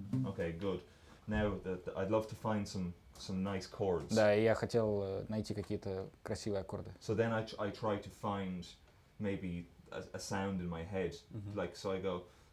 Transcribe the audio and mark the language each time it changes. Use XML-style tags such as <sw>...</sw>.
<en>Okay, good. Now I'd love to find some nice chords.</en> <ru>Да, и я хотел найти какие-то красивые аккорды.</ru> <en>So then I try to find maybe a sound in my head, like so I go.</en>